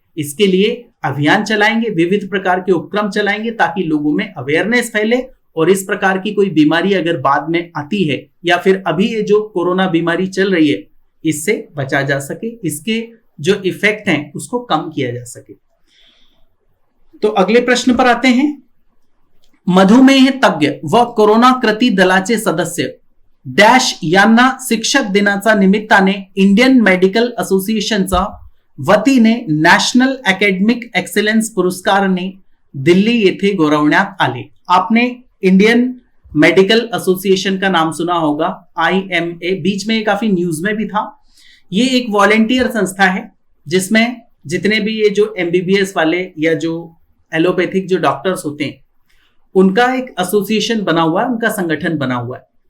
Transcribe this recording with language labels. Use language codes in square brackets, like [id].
[hi] इसके लिए अभियान चलाएंगे, विविध प्रकार के उपक्रम चलाएंगे ताकि लोगों में अवेयरनेस फैले और इस प्रकार की कोई बीमारी अगर बाद में आती है या फिर अभी ये जो कोरोना बीमारी चल रही है इससे बचा जा सके, इसके जो इफेक्ट हैं उसको कम किया जा सके. तो अगले प्रश्न पर आते हैं. [mr] मधुमेह तज्ञ व कोरोना कृती दलाचे सदस्य डॅश यांना शिक्षक दिनाच्या निमित्ताने इंडियन मेडिकल असोसिएशनचा वतीने नॅशनल अकॅडमिक एक्सलन्स पुरस्काराने दिल्ली येथे गौरवण्यात आले। [hi] आपने इंडियन मेडिकल एसोसिएशन का नाम सुना होगा, IMA, बीच में काफी न्यूज में भी था। ये एक वॉलेंटियर संस्था है जिसमें जितने भी ये जो MBBS वाले या जो एलोपैथिक जो डॉक्टर्स होते हैं उनका एक एसोसिएशन बना हुआ है, उनका संगठन बना हुआ है।